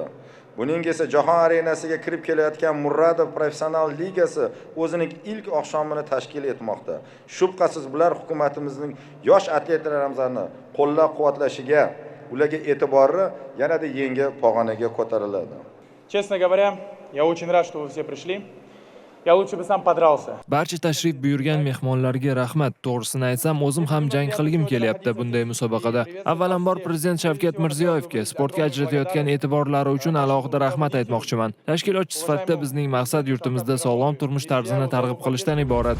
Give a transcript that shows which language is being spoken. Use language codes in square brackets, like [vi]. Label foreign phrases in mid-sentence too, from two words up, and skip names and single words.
[uz] Buning esa jahon arenasiga kirib kelayotgan Murodov Professional ligasi o'zining ilk oqshomini tashkil etmoqda. Shubhasiz bular hukumatimizning yosh atletlarimizni qo'llab-quvvatlashiga, ularga e'tibori yanada yangi pog'onaga ko'tariladi. [ru] Честно говоря, я очень рад, что вы все пришли. Я лучше бы сам подрался. [uz] Barcha tashrif buyurgan mehmonlarga rahmat. To'g'risini aytsam, o'zim ham jang qilgim kelyapti bunday musobaqada. Avvalambor Prezident Shavkat Mirziyoyevga sportga ajratayotgan e'tiborlari uchun alohida rahmat aytmoqchiman. Tashkilotchi sifatida bizning maqsad yurtimizda sog'lom turmush tarzini targ'ib qilishdan iborat.